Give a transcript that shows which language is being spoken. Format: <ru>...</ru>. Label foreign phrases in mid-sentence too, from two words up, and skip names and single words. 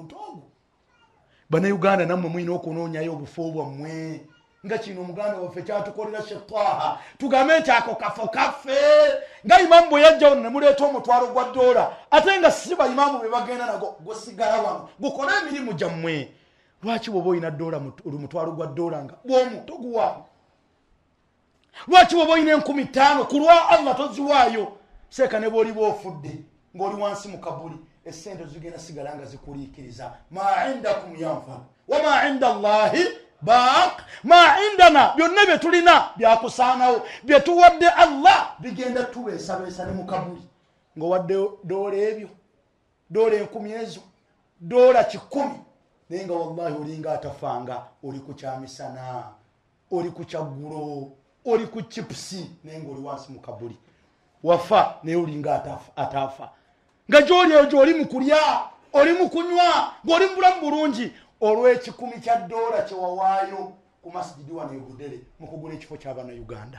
<lg>ntogo Bannayuganda nammwe mulina okunoonyayo obufu bwammwe nga kino Omuganda waffe kyatukolera Shetaha tugambe nti ako kafo kaffe nga imaamu bwe yajjawo ne muleeta omutwalo gwa $, ate nga si bayimaamu be bagenda nago gusigala wano gukole emirimu gyammwe lwaki bw'oba olina omutwalo gwa $, nga bw'omu toguwaayo lwaki bw'oba olina 50,000 ku lwa Allah toziwaayo seeka ne bw'oliba ofudde ng'oli wansi mu kabuli essente zigenda sigala nga zikuliikiriza</lg> <ar>ما عندكم ينفد وما عند الله باق</ar> <lg>ma indana byonna bye tulina byakusaanawo bye tuwadde Allah bigenda tubeesabeesa ne mu kabuli ng'owadde $, $10 ezo $100 naye nga wallahi olinga atafanga oli ku kyamisana oli ku kyaggulo oli ku chipusi naye ng'oli wansi mu kabuli wafa naye olinga ataafa nga gy'oli mu kulya oli mu kunywa ng'oli mu bulamu bulungi olw'$10 kye wawaayo ku masjidi wano e Budere mu kugula ekifo ky'Abannayuganda.</lg>